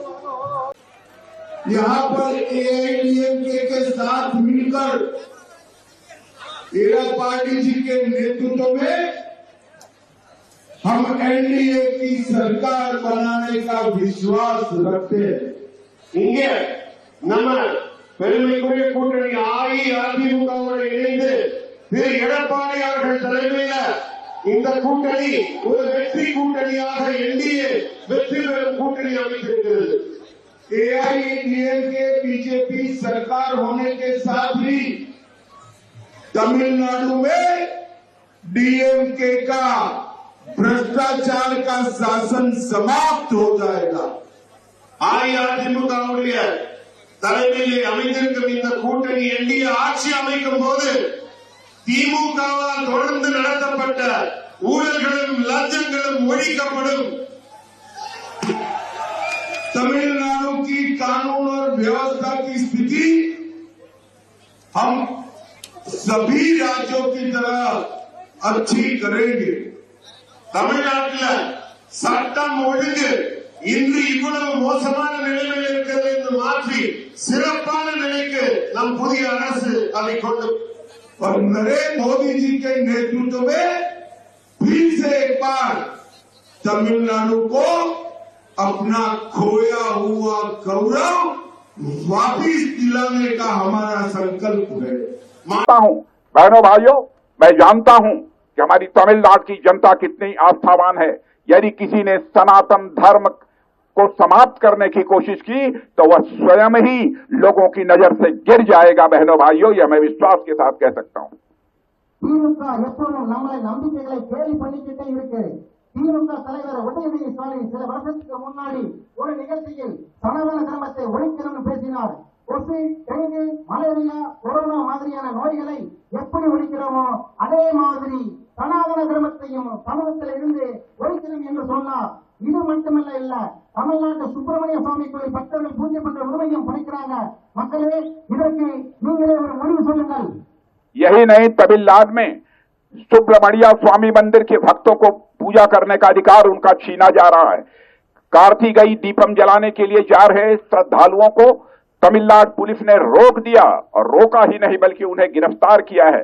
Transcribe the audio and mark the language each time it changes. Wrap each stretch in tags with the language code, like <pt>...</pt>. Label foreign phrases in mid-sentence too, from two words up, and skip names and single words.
<hi>यहाँ पर एआईडीएमके के साथ मिलकर एडप्पाडी जी के नेतृत्व में हम एनडीए की सरकार बनाने का विश्वास रखते हैं।</hi> <ta>இங்கே நம்ம பெருமைக்குரிய கூட்டணி அதிமுகவோடு இணைந்து திரு எடப்பாடி அவர்கள் தலைமையில இந்த கூட்டணி ஒரு வெற்றி கூட்டணியாக என்டிஏ வெற்றி பெறும் கூட்டணி அமைந்திருக்கிறது।</ta> <hi>एआईडीएमके बीजेपी सरकार होने के साथ ही तमिलनाडु में डीएमके का भ्रष्टाचार का शासन समाप्त हो जाएगा।</hi> <ta>அதிமுகவுடைய தலைமையிலே அமைந்திருக்கும் இந்த கூட்டணி என்டிஏ ஆட்சி அமைக்கும் போது திமுகவால் தொடர்ந்து நடத்தப்பட்ட ஊழல்களும் லஞ்சங்களும் ஒழிக்கப்படும்।</ta> <hi>तमिलनाडु की कानून और व्यवस्था की स्थिति हम सभी राज्यों की तरह अच्छी करेंगे।</hi> <ta>தமிழ்நாட்டில் சட்டம் ஒழுங்கு இன்று இவ்வளவு மோசமான நிலைமையில் இருக்கிறது என்று மாற்றி சிறப்பான நிலைக்கு நம் புதிய அரசு அதை கொண்டு</ta> <hi>और नरेंद्र मोदी जी के नेतृत्व में फिर से एक बार तमिलनाडु को अपना खोया हुआ गौरव वापिस दिलाने का हमारा संकल्प है। मानता हूं बहनों भाइयों, मैं जानता हूं कि हमारी तमिलनाडु की जनता कितनी आस्थावान है। यदि किसी ने सनातन धर्म को समाप्त करने की कोशिश की तो वह स्वयं ही लोगों की नजर से गिर जाएगा। बहनों भाइयों, यह मैं विश्वास के साथ कह सकता हूं।</hi> <ta>திமுக தலைவர் உதயநிதி ஸ்டாலின் சில வருஷத்துக்கு முன்னாடி ஒரு நிகழ்ச்சியில் சனாதன தர்மத்தை ஒழிக்கணும்னு பேசினார். கொசு, டெங்கு, மலேரியா, கொரோனா மாதிரியான நோய்களை எப்படி ஒழிக்கிறோமோ அதே மாதிரி சனாதன தர்மத்தையும் சமூகத்தில் இருந்து ஒழிக்கணும் என்று சொன்னார். இது மட்டுமல்ல, இல்ல தமிழ்நாட்டு சுப்பிரமணிய சுவாமி கோயில் பக்தர்கள் பூஜை பண்ற உரிமையும் படைக்கிறாங்க. மக்களே, இதற்கு நீங்களே ஒரு முடிவு சொல்லுங்கள்।</ta> <hi>यही नहीं, तमिलनाडु में सुब्रमण्य स्वामी मंदिर के भक्तों को पूजा करने का अधिकार उनका छीना जा रहा है। कार्तिकेय दीपम जलाने के लिए जा रहे श्रद्धालुओं को तमिलनाडु पुलिस ने रोक दिया और रोका ही नहीं बल्कि उन्हें गिरफ्तार किया है।</hi>